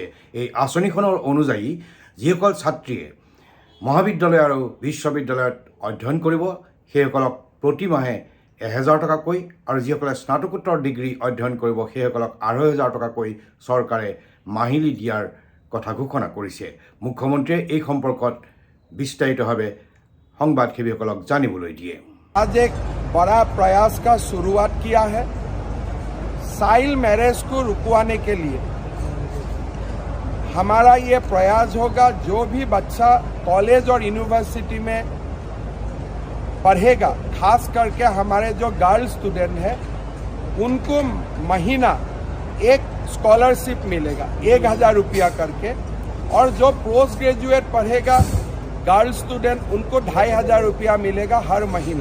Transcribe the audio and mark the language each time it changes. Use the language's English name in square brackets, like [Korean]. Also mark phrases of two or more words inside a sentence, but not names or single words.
[Assamese] এই আঁচনিখনৰ অনুযায়ী যিসকল ছাত্ৰীয়ে মহাবিদ্যালয় আৰু বিশ্ববিদ্যালয়ত অধ্যয়ন কৰিব সেইসকলক প্ৰতি মাহে 1000 টকাকৈ আৰু যিসকলে স্নাতকোত্তৰ ডিগ্ৰী অধ্যয়ন কৰিব সেইসকলক 2500 টকাকৈ চৰকাৰে মাহিলী দিয়াৰ কথা ঘোষণা কৰিছে। মুখ্যমন্ত্ৰীয়ে এই সম্পৰ্কত বিস্তাৰিতভাৱে সংবাদসেৱীসকলক জানিবলৈ দিয়ে। [Hindi] आज एक बड़ा प्रयास का शुरुआत किया है [English] child marriage [Hindi] को रुकवाने के लिए। हमारा ये प्रयास होगा जो भी बच्चा कॉलेज और यूनिवर्सिटी में पढ़ेगा, खास करके हमारे जो [English] girl student [Hindi] है उनको महीना एक स्कॉलरशिप मिलेगा 1000 रुपया करके, और जो [English] post graduate [Hindi] पढ़ेगा [English] girl student [Hindi] उनको 2500 रुपया मिलेगा हर महीना।